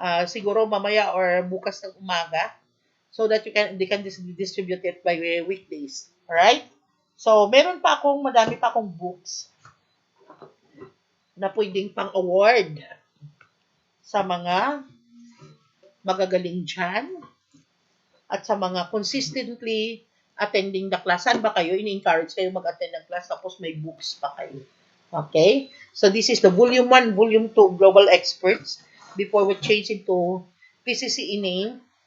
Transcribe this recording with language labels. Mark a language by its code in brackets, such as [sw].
[tl] Siguro mamaya or bukas ng umaga [en] so that they can distribute it by weekdays. Alright? [tl] So, madami pa akong books na pwedeng pang award sa mga magagaling dyan at sa mga [en] consistently attending the class. [tl] Saan ba kayo? Ini-encourage kayo mag-attend ng class tapos may books pa kayo. Okay? [en] So, this is the Volume 1, Volume 2 Global Experts before we change into PCCE name.